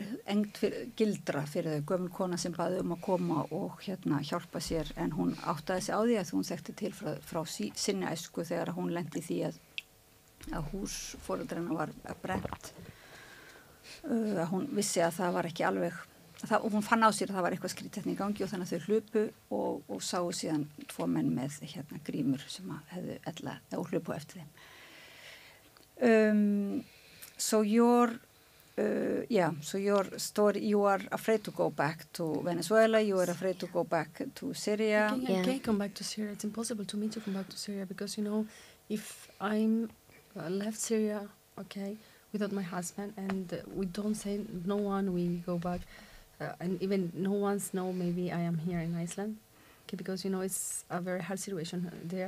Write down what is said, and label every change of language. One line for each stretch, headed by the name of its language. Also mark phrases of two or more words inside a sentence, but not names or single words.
Icelandic: engt gildra fyrir þau, gömul kona sem baði að koma og hjálpa sér, en hún áttaði sig á því að hún þekkti til frá sinni æsku þegar hún lenti því að hús foreldranna var brennt, að hún vissi að það var ekki alveg, og hún fann á sér að það var eitthvað skrítið í gangi og þannig að þau hlupu og sáu síðan 2 menn með grímur sem hefðu og hlupu eftir þeim.
English: So your story, you are afraid to go back to Venezuela, you are afraid to go back to Syria. I can't come back to Syria. It's impossible to me to come back to Syria because, if I'm left Syria, without my husband, and we don't say no one, we go back, and even no one's know maybe I am here in Iceland, because, it's a very hard situation there.